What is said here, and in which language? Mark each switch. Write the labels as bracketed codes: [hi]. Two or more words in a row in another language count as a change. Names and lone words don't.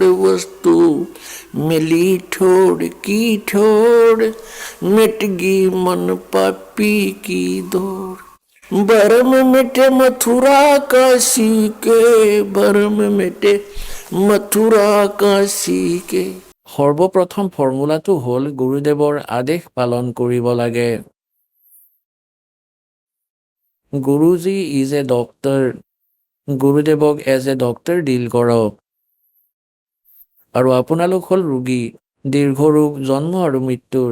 [hi] वस्तु मिली ठोड़ की ठोड़ मिट गई मन पापी की दौड़। भरम मिटे मथुरा काशी के, भरम मिटे मथुरा काशी के। [as] সৰ্বপ্ৰথম ফৰ্মুলাটো হ'ল গুৰুদেৱৰ আদেশ পালন কৰিব লাগে। [en] Guruji is a doctor, গুৰুদেৱক as a doctor deal কৰক। [as] আৰু আপোনালোক হ'ল ৰোগী, দীৰ্ঘ ৰোগ, জন্ম আৰু মৃত্যুৰ।